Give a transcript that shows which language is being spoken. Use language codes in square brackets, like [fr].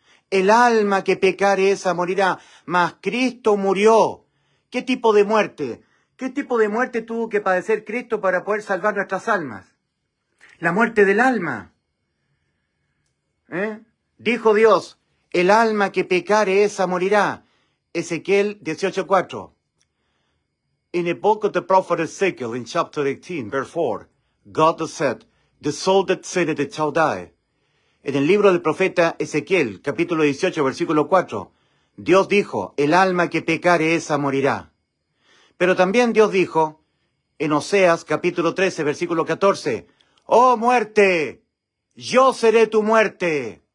[es] El alma que pecare, esa morirá. Mas Cristo murió. ¿Qué tipo de muerte? ¿Qué tipo de muerte tuvo que padecer Cristo para poder salvar nuestras almas? La muerte del alma. Dijo Dios: el alma que pecare, esa morirá. Ezequiel 18:4. [en] In the book of the prophet Ezekiel, in chapter 18, verse 4, God said, the soul that sinneth it shall die. [es] En el libro del profeta Ezequiel, capítulo 18, versículo 4, Dios dijo: el alma que pecare, esa morirá. Pero también Dios dijo, en Oseas, capítulo 13, versículo 14, oh muerte, yo seré tu muerte.